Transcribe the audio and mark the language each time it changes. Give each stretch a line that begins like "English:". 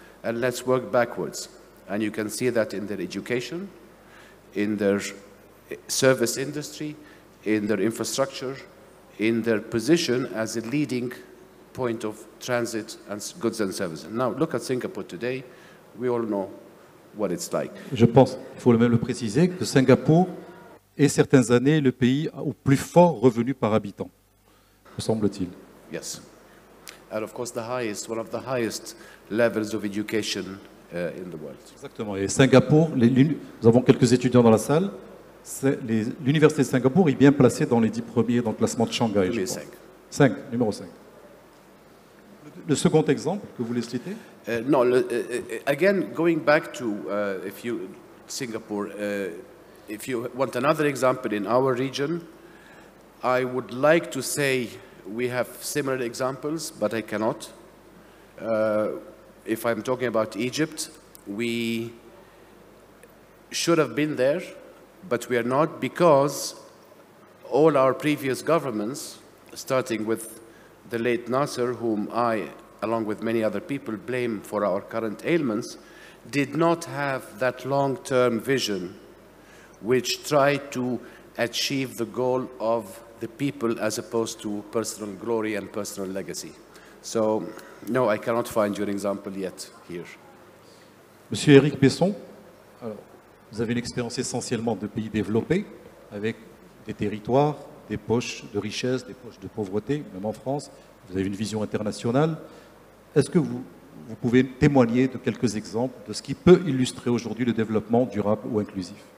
English: And let's work backwards. And you can see that in their education, in their service industry, in their infrastructure, in their position as a leading point of transit and goods and services. Now, look at Singapore today. We all know what it's like.
French: Je pense, il faut même le préciser, que Singapour est certaines années le pays au plus fort revenu par habitant, me semble-t-il.
English: Yes. And of course, one of the highest levels of education in the world.
French: Exactement. Et Singapour, nous avons quelques étudiants dans la salle. L'université de Singapour est bien placée dans les 10 premiers dans le classement de Shanghai. Numéro 5. Numéro 5. Le second exemple que vous voulez citer?
English: No, again, going back to Singapore, if you want another example in our region, I would like to say we have similar examples, but I cannot. If I'm talking about Egypt, we should have been there, but we are not because all our previous governments, starting with the late Nasser, whom I, along with many other people, blame for our current ailments, did not have that long-term vision which tried to achieve the goal of the people as opposed to personal glory and personal legacy. So, no, I cannot find your example yet here.
French: Monsieur Éric Besson, alors, vous avez une expérience essentiellement de pays développés, avec des territoires, des poches de richesse, des poches de pauvreté, même en France. Vous avez une vision internationale. Est-ce que vous pouvez témoigner de quelques exemples de ce qui peut illustrer aujourd'hui le développement durable ou inclusif?